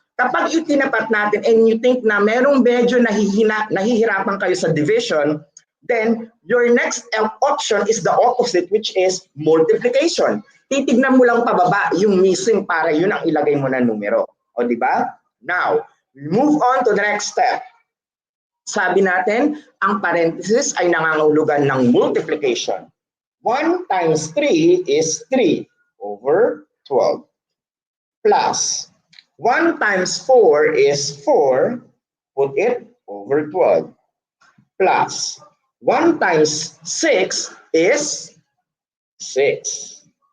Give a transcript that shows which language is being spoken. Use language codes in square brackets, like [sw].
[tl] Kapag itinapat natin [en] and you think [tl] na merong medyo nahihirapan kayo sa [en] division, then your next option is the opposite, which is multiplication. [tl] Titignan mo lang pababa yung missing para yun ang ilagay mo na numero. O di ba? [en] Now, we move on to the next step. [tl] Sabi natin, ang parenthesis ay nangangahulugan ng multiplication. [en] 1 times 3 is 3 over 12. Plus, 1 times 4 is 4, put it over 12. Plus, 1 times 6 is 6.